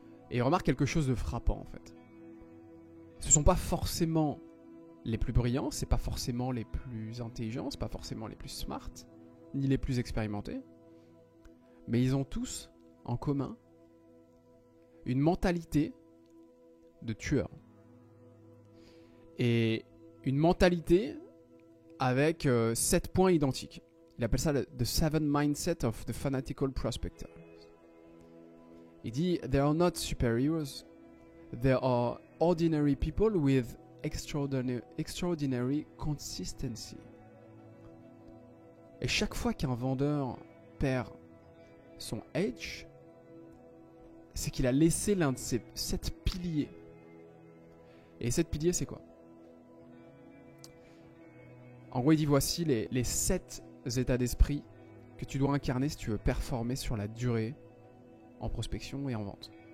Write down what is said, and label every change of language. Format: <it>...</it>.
<fr>Et remarque quelque chose de frappant en fait. Ce ne sont pas forcément les plus brillants, c'est pas forcément les plus intelligents, c'est pas forcément les plus smart, ni les plus expérimentés, mais ils ont tous en commun une mentalité de tueur. Et une mentalité avec 7 points identiques. Il appelle ça</fr> <en>the 7 mindset of the fanatical prospector.</en> <fr>Il dit,</fr> <en>there are not superheroes, there are ordinary people with extraordinary consistency.</en> <fr>Et chaque fois qu'un vendeur perd son edge, c'est qu'il a laissé l'un de ses 7 piliers. Et 7 piliers, c'est quoi? En gros, il dit voici les 7 états d'esprit que tu dois incarner si tu veux performer sur la durée en prospection et en vente.</fr>